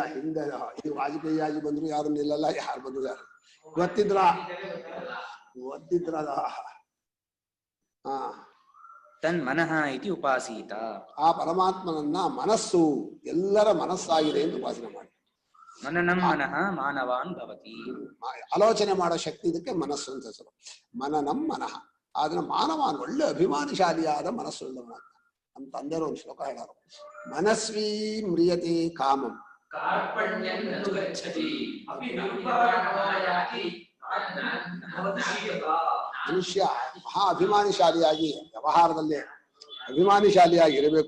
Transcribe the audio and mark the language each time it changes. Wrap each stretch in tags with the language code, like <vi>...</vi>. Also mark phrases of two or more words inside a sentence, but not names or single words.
<kn>ಹಿಂದೆ ಈ ವಾಜಪೇಯಿ ಆಗಿ ಬಂದ್ರು ಯಾರು ನಿಲ್ಲಲ್ಲ, ಯಾರು ಬಂದ್ರು ಯಾರು ಗೊತ್ತಿದ್ರ</kn> <sa>ತನ್ಮನಃ ಇತಿ ಉಪಾಸೀತ.</sa> <kn>ಆ ಪರಮಾತ್ಮನನ್ನ ಮನಸ್ಸು ಎಲ್ಲರ ಮನಸ್ಸಾಗಿದೆ ಎಂದು ಉಪಾಸನೆ ಮಾಡಿ.</kn> <sa>ಮನನಂ ಮನಃ ಮಾನವಾನ್ ಭವತಿ.</sa> <kn>ಆಲೋಚನೆ ಮಾಡೋ ಶಕ್ತಿ ಇದಕ್ಕೆ ಮನಸ್ಸು ಅಂತ ಹೆಸರು.</kn> <sa>ಮನನಂ ಮನಃ.</sa> <kn>ಆದ್ರೆ ಮಾನವಾನ್ ಒಳ್ಳೆ ಅಭಿಮಾನಶಾಲಿಯಾದ ಮನಸ್ಸು ಉಳ್ಳವನಾಗ್ತಾನೆ. ನಮ್ಮ ತಂದೆಯವರು ಒಂದು ಶ್ಲೋಕ ಹೇಳೋರು,</kn> <sa>ಮನಸ್ವೀ ಮ್ರಿಯತೆ ಕಾಮಂ</sa> <kn>ಮನುಷ್ಯ ಮಹಾ ಅಭಿಮಾನಿಶಾಲಿಯಾಗಿ ವ್ಯವಹಾರದಲ್ಲಿ ಅಭಿಮಾನಿಶಾಲಿಯಾಗಿ ಇರಬೇಕು.</kn>